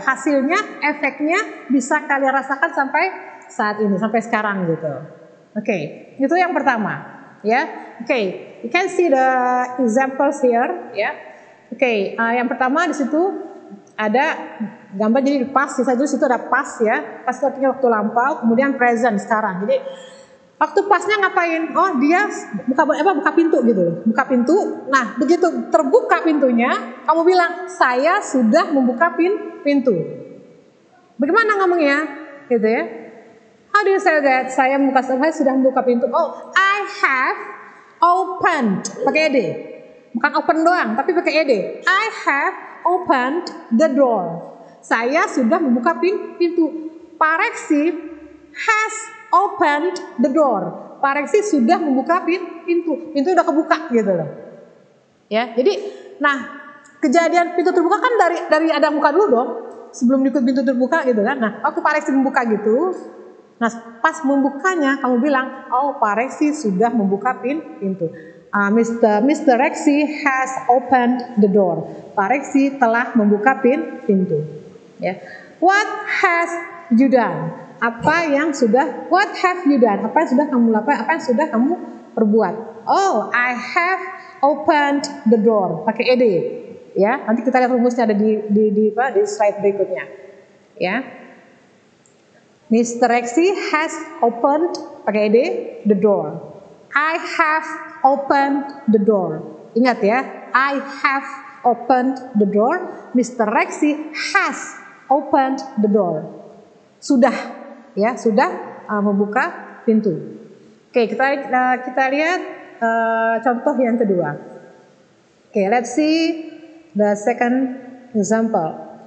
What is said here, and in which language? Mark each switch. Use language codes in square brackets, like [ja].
[id] Hasilnya, efeknya bisa kalian rasakan sampai saat ini, sampai sekarang gitu. Oke, itu yang pertama. Ya, oke. [en] You can see the examples here. [id] Ya, oke. Yang pertama di situ ada gambar jadi past, di situ ada past ya. Past itu artinya waktu lampau, kemudian present sekarang. Jadi waktu pastnya ngapain? Oh, dia buka pintu gitu. Buka pintu. Nah, begitu terbuka pintunya, kamu bilang, "Saya sudah membuka pintu." Bagaimana ngomongnya? Gitu ya. [en] How do you say that? [id] Saya sudah membuka pintu. [en] Oh, I have opened. [id] Pakai ed. Bukan open doang, tapi pakai ed. [en] I have opened the door. [id] Saya sudah membuka pintu. [en] Pak Reksi has opened the door. [id] Pak Reksi sudah membuka pintu. Pintu udah kebuka gitu loh. Ya, jadi kejadian pintu terbuka kan dari ada muka dulu dong. Sebelum pintu terbuka gitu kan. Nah, waktu Pak Reksi membuka gitu. Nah, pas membukanya kamu bilang, "Oh, Pak Reksi sudah membuka pintu." [en] Mr. Reksi has opened the door. [id] Pak Reksi telah membuka pintu. Ya. [en] What has you done? What have you done? [id] Apa yang sudah kamu lakukan? Apa yang sudah kamu perbuat? [en] Oh, I have opened the door. [id] Pakai ed. Ya, nanti kita lihat rumusnya ada di slide berikutnya. Ya. Mr. [en] Reksi has opened, [id] pakai ed, [en] the door. I have opened the door. [id] Ingat ya, [en] I have opened the door. Mr. Rexy has opened the door. [id] Sudah, ya, sudah membuka pintu. Oke, kita lihat contoh yang kedua. [en] Oke, let's see the second example.